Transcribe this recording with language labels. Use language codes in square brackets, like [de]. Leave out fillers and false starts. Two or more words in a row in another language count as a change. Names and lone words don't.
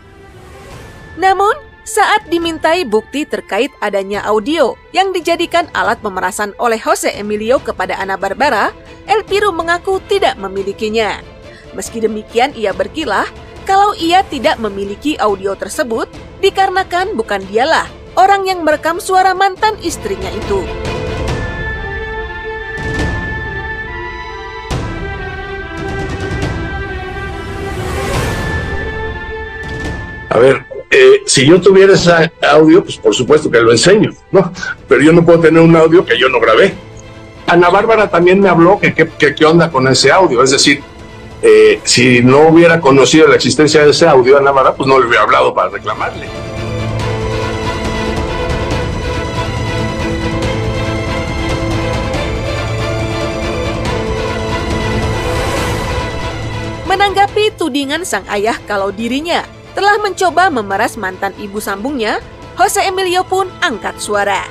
[id] Namun, saat dimintai bukti terkait adanya audio yang dijadikan alat pemerasan oleh Jose Emilio kepada Ana Barbara, El Piru mengaku tidak memilikinya. Meski demikian, ia berkilah kalau ia tidak memiliki audio tersebut dikarenakan bukan dialah orang yang merekam suara mantan istrinya itu. [es] A ver, si yo tuviera ese audio, pues por supuesto que lo enseño, ¿no? Pero yo no puedo tener un audio que yo no grabé. Ana Bárbara también me habló que qué onda con ese audio, es decir, si no hubiera conocido la existencia de ese audio, Ana Bárbara, pues no le hubiera hablado para reclamarle. [id] Menanggapi tudingan sang ayah kalau dirinya telah mencoba memeras mantan ibu sambungnya, Jose Emilio pun angkat suara.